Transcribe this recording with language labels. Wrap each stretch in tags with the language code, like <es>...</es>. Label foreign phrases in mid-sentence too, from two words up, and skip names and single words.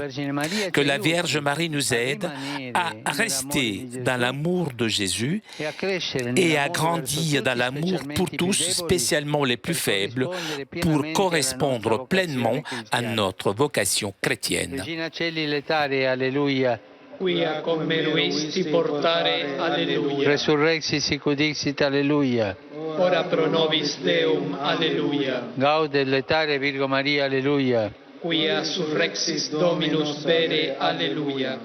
<fr>Que la Vierge Marie nous aide à rester dans l'amour de Jésus et à grandir dans l'amour pour tous, spécialement les plus faibles, pour correspondre pleinement à notre vocation chrétienne.</fr> <la>Quia cum meruisti portare, alleluia. Resurrexit sic ut dixit, alleluia. Ora pro nobis Deum, alleluia. Gaudet letare Virgo Maria, alleluia. Quia surrexis Dominus vere, alleluia.</la>